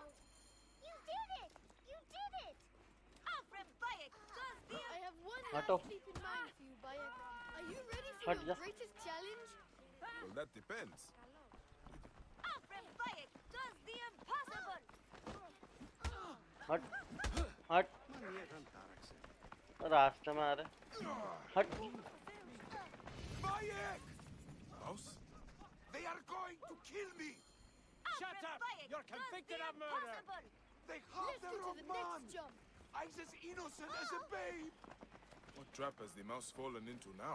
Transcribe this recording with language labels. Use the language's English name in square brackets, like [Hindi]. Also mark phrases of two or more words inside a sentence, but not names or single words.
[English] You did it! You did it! Alfred Bayek does the I have one Hutto. last leap in mind for you, Bayek. Are you ready for Hut your ja. greatest challenge? Well, that depends. Alfred Bayek does the impossible! [Hindi] हट हट. रास्ते में आ रहे. हट. [English] Bayek! Mouse? They are going to kill me! Shut up! You're convicted of murder! They have Let's the go to wrong the man! next jump. I'm as innocent as a babe! What trap has the mouse fallen into now?